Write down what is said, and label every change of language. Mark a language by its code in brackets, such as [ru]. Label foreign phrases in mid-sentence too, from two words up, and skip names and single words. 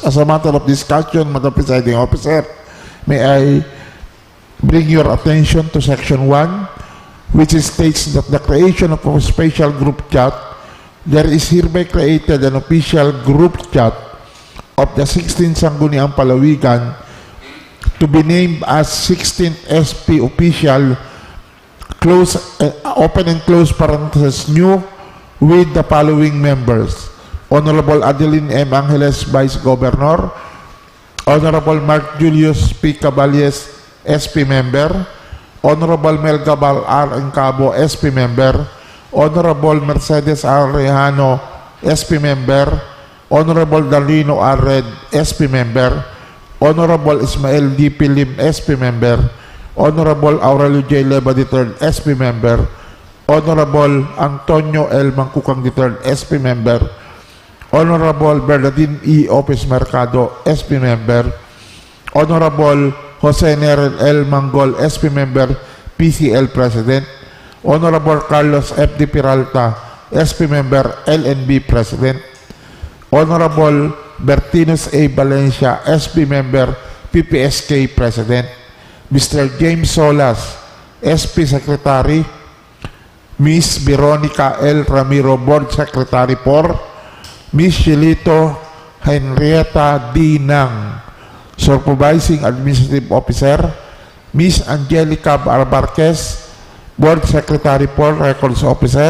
[en] As a matter of discussion, Madam Presiding Officer, may I bring your attention to Section 1, which states that the creation of a special group chat, there is hereby created an official group chat of the 16th Sangguniang Panlalawigan to be named as 16th SP official, open and close parenthesis, new, with the following members: Honorable Adeline M. Angeles, Vice Governor; Honorable Mark Julius P. Caballes, SP Member; Honorable Mel Gabal R. Encabo, SP Member; Honorable Mercedes R. Rejano, SP Member; Honorable Darlino R. Red, SP Member; Honorable Ismael D. Pilim, SP Member; Honorable Aurelio J. Leva III, SP Member; Honorable Antonio L. Mangkukang III, SP Member; Honorable Bernardine E. Opes Mercado, SP Member; Honorable Jose Nerel L. Manggol, SP Member, PCL President; Honorable Carlos F. D. Peralta, SP Member, LNB President. Honorable Bertinus A. Valencia, SP Member, PPSK President. Mr. James Solas, SP Secretary. Ms. Veronica L. Ramiro, Board Secretary for. Ms. Shilito Henrietta D. Nang, Supervising Administrative Officer. Ms. Angelica Barbarquez, Board Secretary for Records Officer.